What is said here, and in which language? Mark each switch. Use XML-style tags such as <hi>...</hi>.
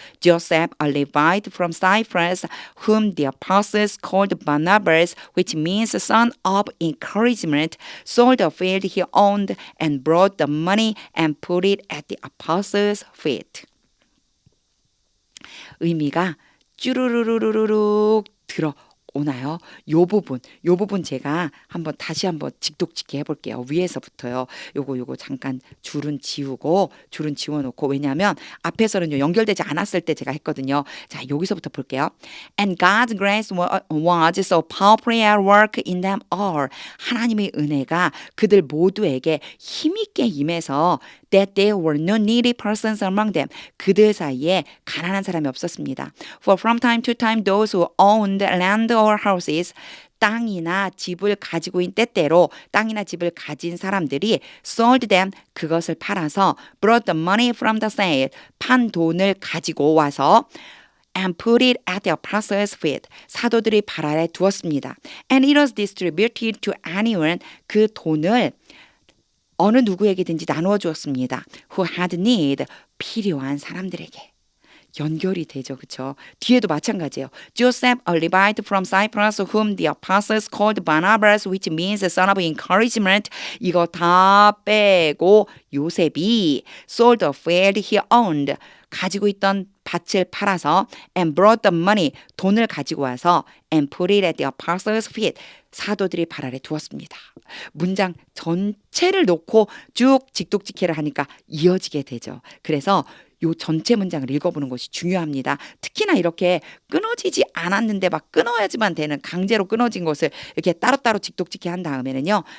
<en>Joseph, a Levite from Cyprus, whom the apostles called Barnabas, which means son of encouragement, sold a field he owned and brought the money and put it at the apostles' feet.</en> <ko>의미가 쭈루루루루룩 들어오나요? 요 부분 제가 다시 한번 직독직해 해볼게요. 위에서부터요. 요거 잠깐 줄은 지워놓고 왜냐하면 앞에서는요 연결되지 않았을 때 제가 했거든요. 자 여기서부터 볼게요.</ko> <en>And God's grace was so powerfully at work in them all.</en> <ko>하나님의 은혜가 그들 모두에게 힘있게 임해서</ko> <en>that there were no needy persons among them.</en> <ko>그들 사이에 가난한 사람이 없었습니다.</ko> <en>For from time to time those who owned land or houses</en> <ko>땅이나 집을 가지고 있는 때때로 땅이나 집을 가진 사람들이</ko> <en>sold them</en> <ko>그것을 팔아서</ko> <en>brought the money from the sale</en> <ko>판 돈을 가지고 와서</ko> <en>and put it at the apostles' feet.</en> <ko>사도들이 발 아래 두었습니다.</ko> <en>And it was distributed to anyone.</en> <ko>그 돈을 어느 누구에게든지 나누어 주었습니다.</ko> <en>Who had need.</en> <ko>필요한 사람들에게. 연결이 되죠. 그렇죠? 뒤에도 마찬가지예요.</ko> <en>Joseph, a Levite from Cyprus, whom the apostles called Barnabas, which means son of encouragement.</en> <ko>이거 다 빼고 요셉이</ko> <en>sold a field he owned.</en> <ko>가지고 있던 밭을 팔아서</ko> <en>and brought the money.</en> <ko>돈을 가지고 와서</ko> <en>and put it at the apostles' feet.</en> <ko>사도들이 발 아래 두었습니다. 문장 전체를 놓고 쭉 직독직해를 하니까 이어지게 되죠. 그래서 요 전체 문장을 읽어보는 것이 중요합니다. 특히나 이렇게 끊어지지 않았는데 막 끊어야지만 되는 강제로 끊어진 것을 이렇게 따로따로 직독직해 한 다음에는요.</ko>